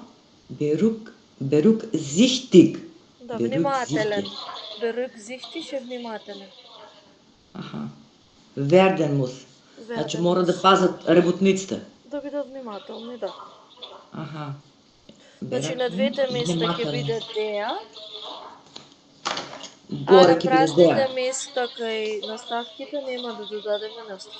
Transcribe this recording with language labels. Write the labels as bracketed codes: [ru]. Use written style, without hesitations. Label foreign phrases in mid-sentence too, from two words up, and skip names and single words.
[de] Berücksichtigt. [mk] Да, внимателен. Berücksichtigt е внимателен. [de] Werden muss. [mk] Значи мора да пазат работниците. Да бидат внимателни, да. Значи на двете места ќе биде der. Горе на празните места кај наставките нема да додадеме наставка.